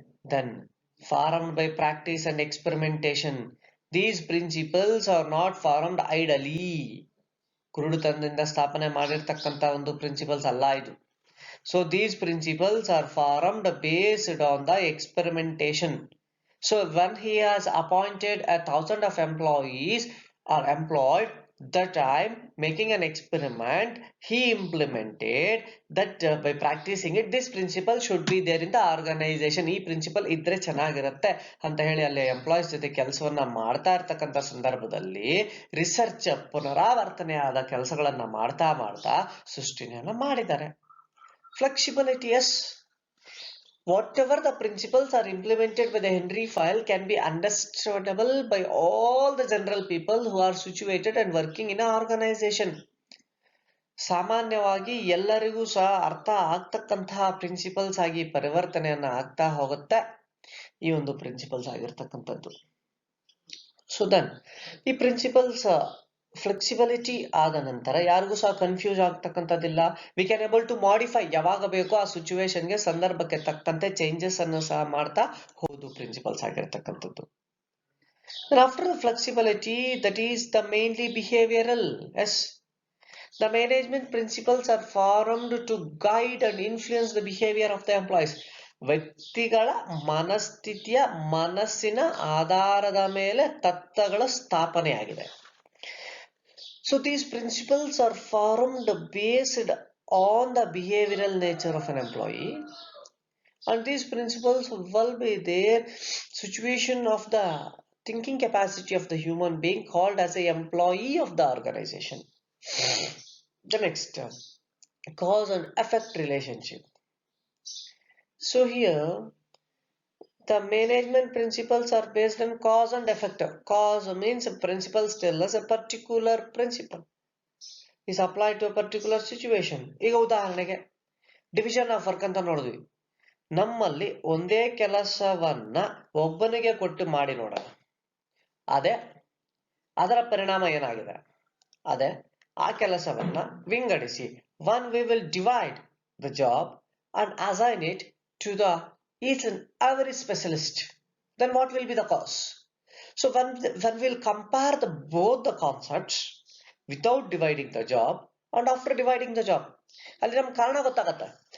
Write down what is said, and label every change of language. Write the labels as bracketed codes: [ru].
[en] Then formed by practice and experimentation. These principles are not formed idly. [kn] ಕುರುಡುತನದಿಂದ ಸ್ಥಾಪನೆ ಮಾಡಿರ್ತಕ್ಕಂತ ಒಂದು principles ಅಲ್ಲ ಇದು. [en] So these principles are formed based on the experimentation. So when he has appointed 1,000 of employees are employed, that time making an experiment, he implemented that by practicing it, this principle should be there in the organization. [kn] ಈ principal ಇದ್ರೆ ಚೆನ್ನಾಗಿರುತ್ತೆ ಅಂತ ಹೇಳಿ ಅಲ್ಲಿ employees ಜೊತೆ ಕೆಲಸವನ್ನ ಮಾಡ್ತಾ ಇರ್ತಕ್ಕಂಥ ಸಂದರ್ಭದಲ್ಲಿ ರಿಸರ್ಚ್, ಪುನರಾವರ್ತನೆ ಆದ ಕೆಲಸಗಳನ್ನ ಮಾಡ್ತಾ ಮಾಡ್ತಾ ಸೃಷ್ಟಿನೆಯನ್ನ ಮಾಡಿದ್ದಾರೆ. [en] Flexibility, yes, whatever the principles are implemented by the Henry Foyle can be understandable by all the general people who are situated and working in an organization. [kn] ಸಾಮಾನ್ಯವಾಗಿ ಎಲ್ಲರಿಗೂ ಸಹ ಅರ್ಥ ಆಗ್ತಕ್ಕಂತಹ ಪ್ರಿನ್ಸಿಪಲ್ಸ್ ಆಗಿ ಪರಿವರ್ತನೆಯನ್ನ ಆಗ್ತಾ ಹೋಗುತ್ತೆ ಈ ಒಂದು ಪ್ರಿನ್ಸಿಪಲ್ಸ್ ಆಗಿರ್ತಕ್ಕಂಥದ್ದು. ಸೊ ದೆನ್ ಈ ಪ್ರಿನ್ಸಿಪಲ್ಸ್ ಫ್ಲೆಕ್ಸಿಬಿಲಿಟಿ ಆದ ನಂತರ ಯಾರಿಗೂ ಸಹ confuse ಆಗ್ತಕ್ಕಂಥದ್ದಿಲ್ಲ. [en] we can able to modify, [kn] ಯಾವಾಗ ಬೇಕೋ ಆ ಸಿಚುವೇಶನ್ಗೆ ಸಂದರ್ಭಕ್ಕೆ ತಕ್ಕಂತೆ ಚೇಂಜಸ್ ಅನ್ನು ಸಹ ಮಾಡ್ತಾ ಹೋಗುದು ಪ್ರಿನ್ಸಿಪಲ್ಸ್ ಆಗಿರ್ತಕ್ಕಂಥದ್ದು. [en] After the flexibility, that is the mainly behavioral. Yes, the management principles are formed to guide and influence the behavior of the employees. [kn] ವ್ಯಕ್ತಿಗಳ ಮನಸ್ಥಿತಿಯ ಮನಸ್ಸಿನ ಆಧಾರದ ಮೇಲೆ ತತ್ವಗಳ ಸ್ಥಾಪನೆಯಾಗಿದೆ. [en] So these principles are formed based on the behavioral nature of an employee, and these principles will be their situation of the thinking capacity of the human being called as a employee of the organization. The next, cause and effect relationship. So here the management principles are based on cause and effect. Cause means principles tell us a particular principle is applied to a particular situation. [kn] ಈಗ ಉದಾಹರಣೆಗೆ division of work ಅಂತ ನೋಡಿದ್ವಿ. ನಮ್ಮಲ್ಲಿ ಒಂದೇ ಕೆಲಸವನ್ನ ಒಬ್ಬನಿಗೆ ಕೊಟ್ಟು ಮಾಡಿ ನೋಡೋಣ, ಅದೇ ಅದರ ಪರಿಣಾಮ ಏನಾಗಿದೆ. ಅದೇ ಆ ಕೆಲಸವನ್ನ ವಿಂಗಡಿಸಿ, [en] one we will divide the job and assign it to the each and every specialist. Then what will be the cause? So when we'll compare both the concepts without dividing the job and after dividing the job, [kn] ಅಲ್ಲಿ ನಮ್ಗೆ ಕಾರಣ ಗೊತ್ತಾಗತ್ತೆ.